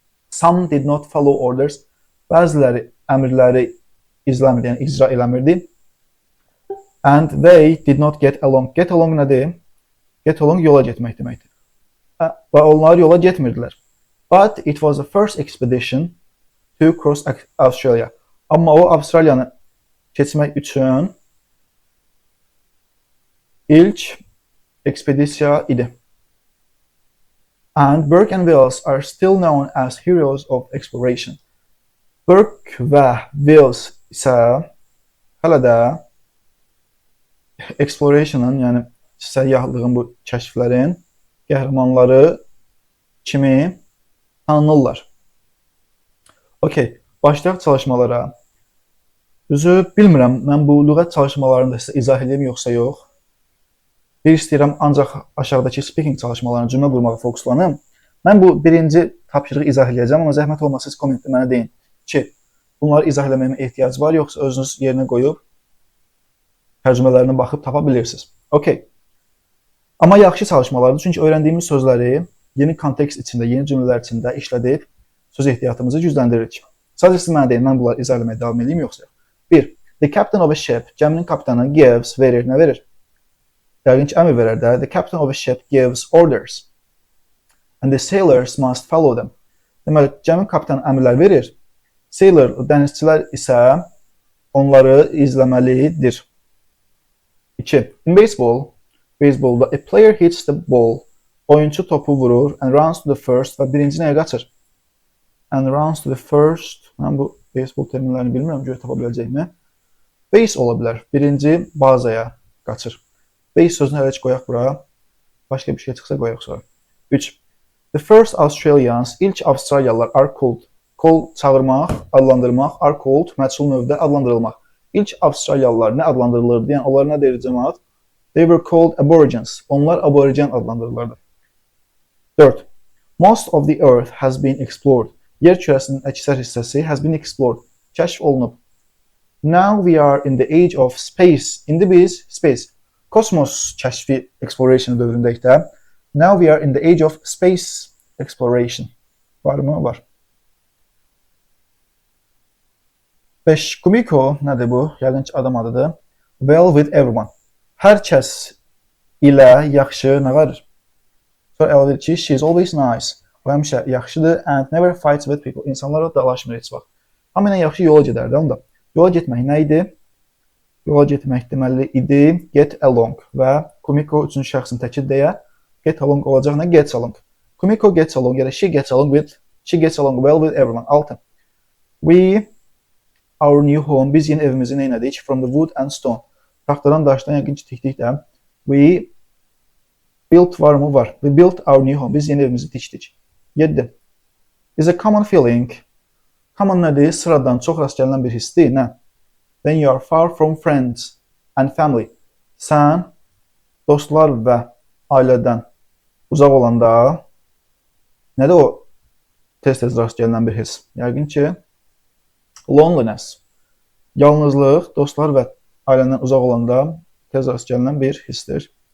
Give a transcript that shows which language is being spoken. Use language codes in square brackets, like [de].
[en] Some did not follow orders. [az] Bəziləri əmrləri izləmirdi, yəni icra eləmirdi. [en] And they did not get along. [az] Get along nədir? Get along yola getmək deməkdir. Və onlar yola getmirdilər. [en] But it was the first expedition to cross Australia. [az] Amma o Avstraliyanı keçmək üçün ilk ekspedisiya idi. [en] And Burke and Wills are still known as heroes of exploration. [az] Burke və Wills isə hələ də exploration'ın, yəni səyyahlıqın, bu kəşflərin qəhrəmanları kimi tanınırlar. Okay, başlayaq çalışmalara. Düzü bilmirəm, mən bu lüğət çalışmalarını da sizə izah edeyim yoxsa yox. Bir istəyirəm ancaq aşağıdakı speaking çalışmalarını cümlə qurmağa fokuslanım. Mən bu birinci tapşırığı izah edəcəm, amma zəhmət olmasa siz kommentdə mənə deyin ki, bunları izah eləməyimə ehtiyac var, yoxsa özünüz yerinə qoyub tərcümələrinə baxıb tapa bilirsiniz. Okay. Amma yaxşı çalışmalardır, çünki öyrəndiyimiz sözləri yeni kontekst içində, yeni cümlələr içində işlədib söz ehtiyatımızı gücləndiririk. Sadəcə siz mənə deyin, mən bunları izah eləməyə davam edeyim yoxsa yox. 1. [en] The captain of a ship, [az] gəminin kapitanı gives, verir, nə verir? Yəqin ki, əmr verər də. [en] The captain of a ship gives orders. And the sailors must follow them. [az] Deməli, gəminin kapitanı əmrlər verir. Sailor, dənizçilər isə onları izləməlidir. 2. [en] In baseballda a player hits the ball. [az] Oyunçu topu vurur [en] and runs to the first [az] və birinci nəyə qaçır? [en] And runs to the first. [az] Mən bu baseball terminlərini bilmirəm, görə tapa biləcəkmi? Base ola bilər. Birinci bazaya qaçır. Base sözünü hələ qoyaq bura. Başqa bir şey çıxsa qoyaq sonra. 3. [en] The first Australians, [az] ilk Avstraliyalılar [en] are called. [az] Call çağırmaq, adlandırmaq, are called, məchul növdə adlandırılmaq. İlk Avstraliyalılar nə adlandırılırdı? Yəni onlar nə deyir cəmaət? [en] They were called aborigines. [az] Onlar aborigen adlandırılırdı. 4. [en] Most of the earth has been explored. [az] Yer kürəsinin əksər hissəsi [en] has been explored. [az] Kəşf olunub. [en] Now we are in the age of space. [az] İndi biz space. Kosmos kəşfi exploration dövründəyik də. [en] Now we are in the age of space exploration. [az] Var mı? Var. 5. Kumiko nədir bu? Yəqin ki, adam adıdır. [en] Well with everyone. [az] Hər kəs ilə yaxşı nə var? Sonra əlavə edir ki, [en] she is always nice. [az] O həmişə yaxşıdır [en] and never fights with people. [az] İnsanlarla dalaşmır heç vaxt. Hamı ilə yaxşı yola gedərdi. Onda yola getmək nə idi? Yola getmək deməli idi get along və Kumiko üçüncü şəxsin təkid deyə get along olacaq nə? [en] Gets along. Kumiko gets along ya da she gets along well with everyone. [az] 6. [en] We our new home. [az] Biz yeni evimizi nə etdik? [en] From the wood and stone. [az] Taxtadan, daşdan yəqin ki, tikdik də. [en] We built [az] var mı? Var. [en] We built our new home. [az] Biz yeni evimizi tikdik. 7. [en] Is a common feeling. [az] Common nədir? Sıradan çox rast gələn bir hissdir. Nə? [en] Then you are far from friends and family. [az] Sən dostlar və ailədən uzaq olanda nədir o tez-tez rast gələn bir hiss? Yəqin ki, loneliness. Yalnızlıq, dostlar və ailədən uzaq olanda tez rast gələn bir hissdir.